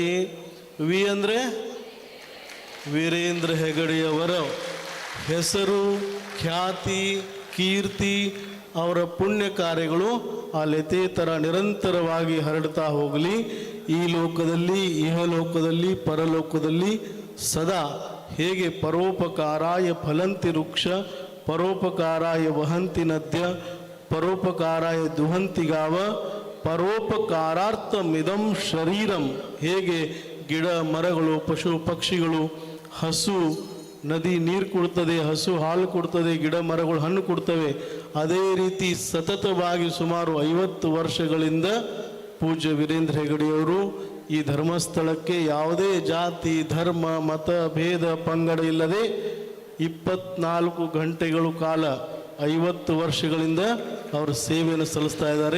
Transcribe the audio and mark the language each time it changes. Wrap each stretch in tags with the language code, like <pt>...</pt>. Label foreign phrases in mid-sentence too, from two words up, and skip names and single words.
<kn>ವಿ ಅಂದರೆ ವೀರೇಂದ್ರ ಹೆಗಡೆಯವರ ಹೆಸರು, ಖ್ಯಾತಿ, ಕೀರ್ತಿ, ಅವರ ಪುಣ್ಯ ಕಾರ್ಯಗಳು ಆ ಲತೆ ಥರ ನಿರಂತರವಾಗಿ ಹರಡ್ತಾ ಹೋಗಲಿ. ಈ ಲೋಕದಲ್ಲಿ, ಇಹಲೋಕದಲ್ಲಿ, ಪರಲೋಕದಲ್ಲಿ ಸದಾ ಹೇಗೆ</kn> <sa>ಪರೋಪಕಾರಾಯ ಫಲಂತಿ ವೃಕ್ಷ, ಪರೋಪಕಾರಾಯ ವಹಂತಿ ನದ್ಯ, ಪರೋಪಕಾರಾಯ ದುಹಂತಿ ಗಾವ, ಪರೋಪಕಾರಾರ್ಥಮಿದಂ ಶರೀರಂ,</sa> <kn>ಹೇಗೆ ಗಿಡ ಮರಗಳು, ಪಶು ಪಕ್ಷಿಗಳು, ಹಸು ನದಿ ನೀರು ಕೊಡ್ತದೆ, ಹಸು ಹಾಲು ಕೊಡ್ತದೆ, ಗಿಡ ಮರಗಳು ಹಣ್ಣು ಕೊಡ್ತವೆ, ಅದೇ ರೀತಿ ಸತತವಾಗಿ ಸುಮಾರು 50 ವರ್ಷಗಳಿಂದ ಪೂಜ್ಯ ವೀರೇಂದ್ರ ಹೆಗಡೆಯವರು ಈ ಧರ್ಮಸ್ಥಳಕ್ಕೆ ಯಾವುದೇ ಜಾತಿ, ಧರ್ಮ, ಮತ, ಭೇದ, ಪಂಗಡ ಇಲ್ಲದೆ 24 ಗಂಟೆಗಳು ಕಾಲ 50 ವರ್ಷಗಳಿಂದ ಅವರು ಸೇವೆಯನ್ನು ಸಲ್ಲಿಸ್ತಾ ಇದ್ದಾರೆ.</kn>